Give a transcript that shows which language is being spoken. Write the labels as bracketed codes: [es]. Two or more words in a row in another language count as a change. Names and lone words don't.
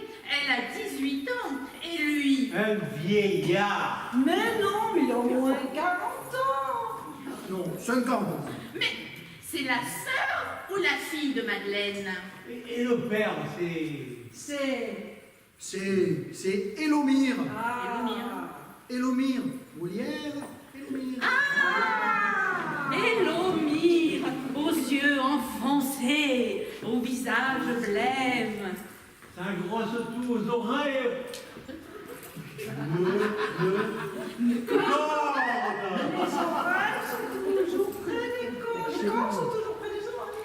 [fr] Elle a 18 ans. Et lui? Un vieillard. Mais non, il a au moins 40 ans. Non, 50. Mais c'est la sœur ou la fille de Madeleine? Et le père, c'est... C'est Élomire. Ah. Élomire. Molière, Élomire. Ah! Élomire, aux yeux enfoncés, au visage blême. Ça grosse tout aux oreilles. Les oreilles sont toujours près des cornes. Les cornes sont toujours près des oreilles.